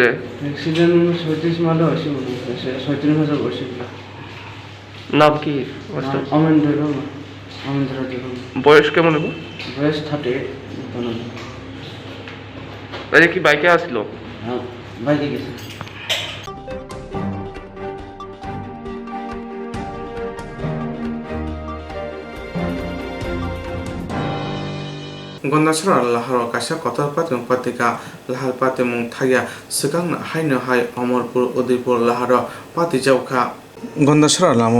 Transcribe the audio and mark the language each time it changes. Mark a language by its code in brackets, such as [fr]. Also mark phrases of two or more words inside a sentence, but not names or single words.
[bn] অ্যাক্সিডেন্ট 37 মাইল হয়েছে 37 হাজার হয়েছে নাম কি মাস্টার অমেন্দ্র বয়স কেমন হবে বয়স 38 তাই কি বাইকে আসলো হ্যাঁ বাইকে গেছে [trp] Gondasra laharo kasha kotor patung patika lahal patimung thagya sikang haino hai Amorpur Udaipur laharo pati jauka Gondasra lamo